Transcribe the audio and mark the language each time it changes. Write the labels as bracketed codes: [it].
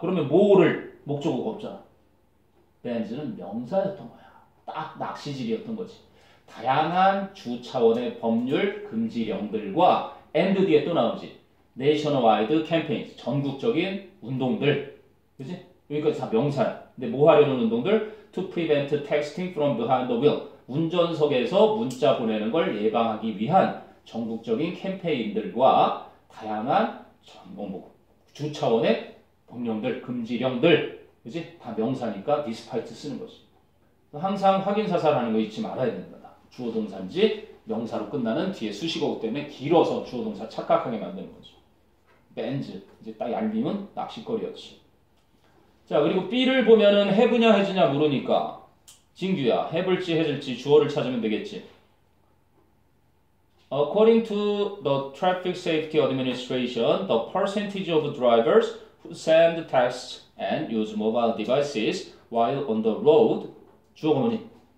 [ko] 그러면 뭐를 목적어가 없잖아. 벤즈는 명사였던 거야. 딱 낚시질이었던 거지. 다양한 주 차원의 법률 금지령들과 and 뒤에 또 나오지. [en] nationwide campaigns, [ko] 전국적인 운동들. 그치? 여기까지 다 명사야. 근데 뭐 하려는 운동들? [en] To prevent texting from behind the wheel. [ko] 운전석에서 문자 보내는 걸 예방하기 위한 전국적인 캠페인들과 다양한 주 차원의 법령들, 금지령들. 그치? 다 명사니까 despite 쓰는 거지. 항상 확인사살하는 거 잊지 말아야 된다. 주어 동사인지 명사로 끝나는 뒤에 수식어구 때문에 길어서 주어 동사 착각하게 만드는 거죠. 벤즈 이제 딱 얄미운 낚시거리였지. 자, 그리고 B를 보면은 해부냐 해주냐 물으니까 진규야 해볼지 해줄지 주어를 찾으면 되겠지. [en] According to the Traffic Safety Administration, the percentage of drivers who send texts and use mobile devices while on the road [ko] 주어가 뭐니?